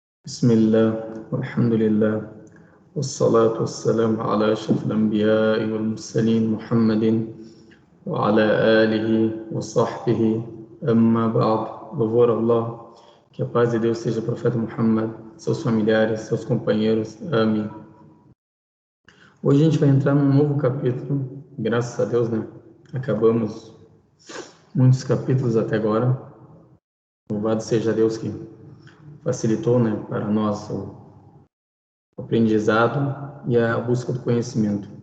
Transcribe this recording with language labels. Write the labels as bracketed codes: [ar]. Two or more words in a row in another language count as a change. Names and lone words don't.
[ar] بسم الله والحمد لله والصلاة والسلام على أشرف الأنبياء والمرسلين محمد وعلى آله وصحبه. أما بعد, [pt] louvor a Allah, que a paz de Deus seja o profeta Muhammad, seus familiares, seus companheiros. Amém. Hoje a gente vai entrar num novo capítulo, graças a Deus, né? Acabamos muitos capítulos até agora. Louvado seja Deus que facilitou, né, para nós o aprendizado e a busca do conhecimento.